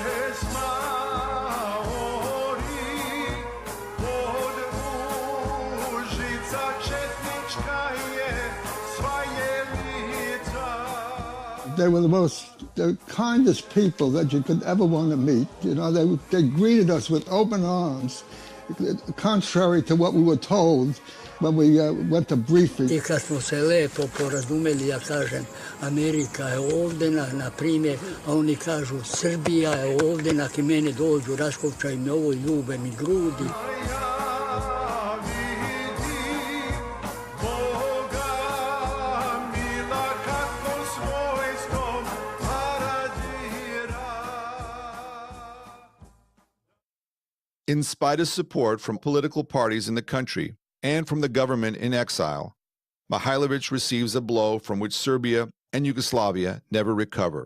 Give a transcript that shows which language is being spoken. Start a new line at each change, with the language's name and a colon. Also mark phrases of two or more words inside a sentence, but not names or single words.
English: They were the kindest people that you could ever want to meet. You know, they greeted us with open arms, contrary to what we were told when we went to briefing.
Serbian: I kad smo se lepo porazumeli, ja kažem, Amerika je ovdje, na primjer, a oni kažu, Srbija je ovdje, naki mene dođu, raskopčaju mi ovo, ljube mi grudi.
English: In spite of support from political parties in the country and from the government in exile, Mihailović receives a blow from which Serbia and Yugoslavia never recover.